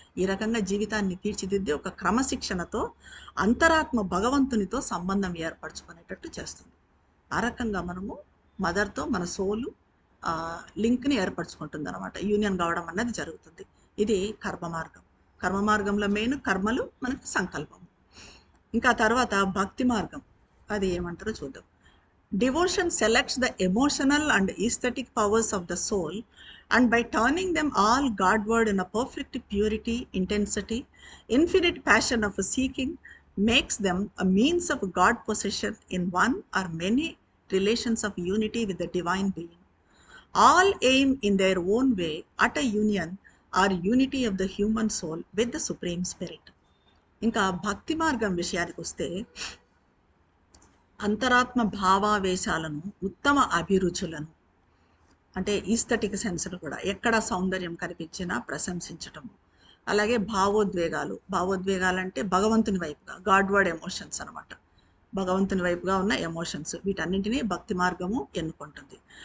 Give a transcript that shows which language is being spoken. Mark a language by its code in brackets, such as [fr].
[te] ఈ రకంగా జీవితాన్ని తీర్చిదిద్ది ఒక క్రమశిక్షణతో అంతరాత్మ భగవంతునితో సంబంధం ఏర్పరచుకునేటట్టు చేస్తుంది. ఆ రకంగా మనము మదర్తో మన సోలు లింక్ని ఏర్పరచుకుంటుంది అనమాట, యూనియన్ కావడం అన్నది జరుగుతుంది. ఇది కర్మ మార్గం. కర్మ మార్గంలో మెయిన్ కర్మలు, మనకి సంకల్పం. ఇంకా తర్వాత భక్తి మార్గం, అది ఏమంటారో చూద్దాం. [en] Devotion selects the emotional and aesthetic powers of the soul, and by turning them all Godward in a perfect purity, intensity, infinite passion of seeking, makes them a means of God possession in one or many relations of unity with the divine being. All aim in their own way at a union or unity of the human soul with the Supreme Spirit. [te] ఇంకా భక్తి మార్గం విషయానికి వస్తే అంతరాత్మ భావావేశాలను, ఉత్తమ అభిరుచులను, అంటే aesthetic సెన్స్ను కూడా ఎక్కడ సౌందర్యం కనిపించినా ప్రశంసించటము, అలాగే భావోద్వేగాలు అంటే భగవంతుని వైపుగా, గాడ్వర్డ్ ఎమోషన్స్ అనమాట, భగవంతుని వైపుగా ఉన్న ఎమోషన్స్, వీటన్నింటినీ భక్తి మార్గము ఎన్నుకుంటుంది.